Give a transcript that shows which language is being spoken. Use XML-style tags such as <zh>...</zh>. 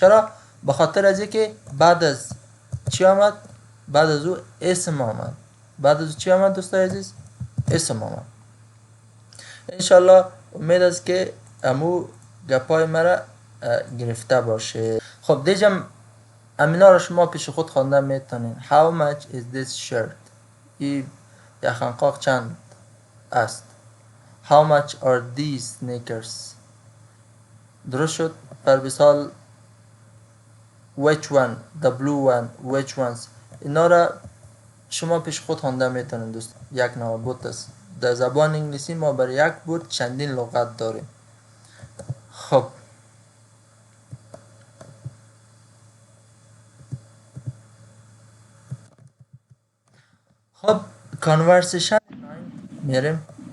<fa>چرا؟ به خاطر از اینکه بعد از چی آمد؟ بعد از او اسم آمد. بعد از چی آمد دوست عزیز؟ اسم آمد. انشالله امید است که امو گپای مرا گرفته باشه. خب دیجا امینا را شما پیش خود خواندن میتونین.</fa> <en>How much is this shirt؟</en> <fa>این یخنقاق چند است؟</fa> <en>How much are these sneakers؟</en> <fa>درست شد؟ پر مثال</fa> <en>which one، the blue one، which ones،</en> <fa>اینا را شما پیش خود خوانده میتونید دوست. یک نوع بود است. در زبان انگلیسی ما برای یک بود چندین لغت داریم. خب conversation میریم.</fa>